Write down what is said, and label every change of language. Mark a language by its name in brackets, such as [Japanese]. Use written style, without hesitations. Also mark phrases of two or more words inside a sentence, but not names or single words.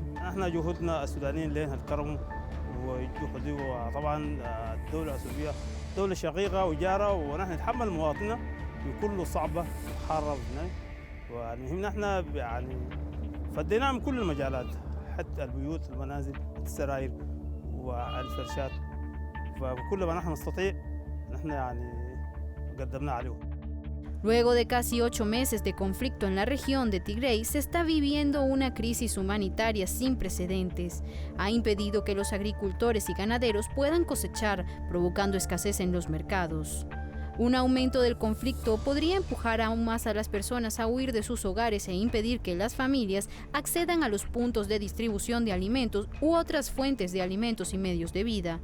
[Arabic] احنا جهودنا السودانيين لين هالكرم وجهدي وطبعا الدوله السوريه دوله شقيقه وجاره ونحن نتحمل مواطننا بكل صعبه حاره والمهم نحن يعني فديناها من كل المجالات حتى البيوت المنازل السراير والفرشات فكل ما نحن نستطيع نحن يعني قدمنا عليهم. [Spanish] Luego de casi 8 meses de conflicto en la región de Tigray, se está viviendo una crisis humanitaria sin precedentes. Ha impedido que los agricultores y ganaderos puedan cosechar, provocando escasez en los mercados. Un aumento del conflicto podría empujar aún más a las personas a huir de sus hogares e impedir que las familias accedan a los puntos de distribución de alimentos u otras fuentes de alimentos y medios de vida.